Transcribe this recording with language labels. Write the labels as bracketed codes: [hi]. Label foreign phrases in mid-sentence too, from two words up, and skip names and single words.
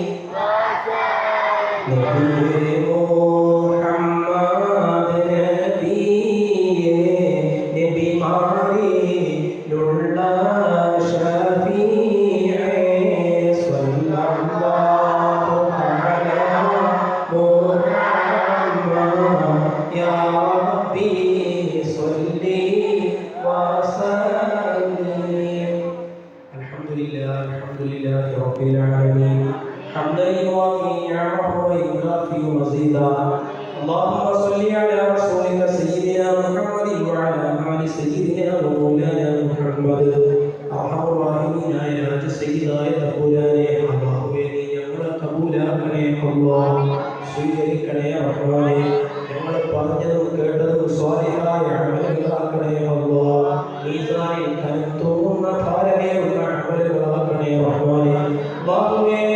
[ml] നബിയേ മുഹമ്മദ് നബിയേ നബിമാരിലുള്ള ശഫീഅേ [ar] صلى الله على محمد يا رب صل وسلم الحمد لله رب العالمين حمدا يوافي نعمه ويكافئ مزيدا اللهم صل على رسولك سيدنا محمد وعلى ال سيدنا ومولانا محمد ارحم الراحمين يا راج سيدنا [ml] തമ്പുരാനെ അല്ലാഹുവേ നീ ഞങ്ങളെ കബൂലാക്കണേ അല്ലാഹ് സ്വീകരിക്കണേ റഹ്മാനേ ഞങ്ങൾ പറഞ്ഞതും കേട്ടതും സ്വാലിഹായ അമലുകളാക്കണേ അല്ലാഹ് മീസാനിൽ കനം തൂങ്ങുന്ന ഭാരമേറുന്ന അമലുകളാക്കണേ റഹ്മാനേ അല്ലാഹുവേ